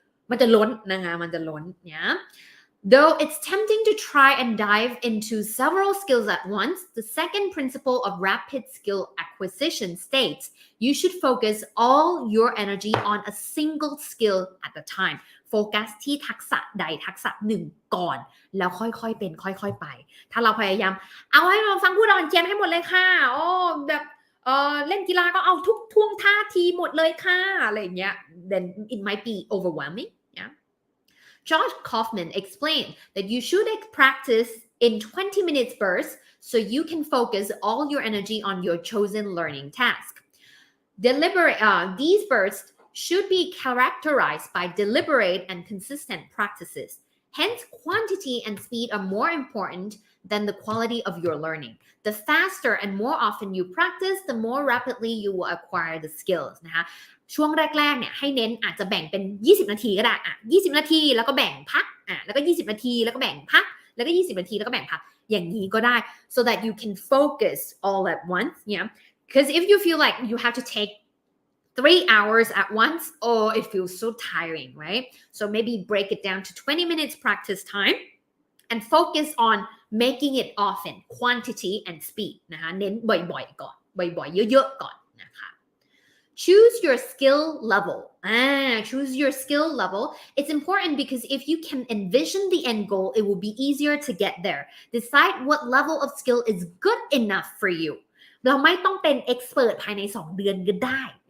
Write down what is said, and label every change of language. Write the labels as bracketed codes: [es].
[th] มันจะล้นนะคะมันจะล้น [en] Though it's tempting to try and dive into several skills at once, the second principle of rapid skill acquisition states you should focus all your energy on a single skill at a time. [th] โฟกัสที่ทักษะใดทักษะหนึ่งก่อนแล้วค่อยๆเป็นค่อยๆไปถ้าเราพยายามเอาให้เราฟังพูดอ่อนเจียนให้หมดเลยค่ะแบบเล่นกีฬาก็เอาทุกท่วงท่าทีหมดเลยค่ะอะไรอย่างเงี้ย [en] then it might be overwhelming Josh Kaufman explained that you should practice in 20 minutes bursts so you can focus all your energy on your chosen learning task. These bursts should be characterized by deliberate and consistent practices. Hence, quantity and speed are more important than the quality of your learning. The faster and more often you practice, the more rapidly you will acquire the skills [th] นะคะช่วงแรกๆเนี่ยให้เน้นอาจจะแบ่งเป็น20นาทีก็ได้20นาทีแล้วก็แบ่งพักแล้วก็20นาทีแล้วก็แบ่งพักแล้วก็20นาทีแล้วก็แบ่งพักอย่างนี้ก็ได้ [en] so that you can focus all at once because if you feel like you have to take 3 hours at once, oh, it feels so tiring, right? So maybe break it down to 20 minutes practice time and focus on making it often, quantity and speed [th] นะคะเน้นบ่อยๆก่อนบ่อยๆเยอะๆก่อนนะคะ [en] choose your skill level choose your skill level it's important because if you can envision the end goal it will be easier to get there decide what level of skill is good enough for you [th] เราไม่ต้องเป็น expert ภายใน2เดือนก็ได้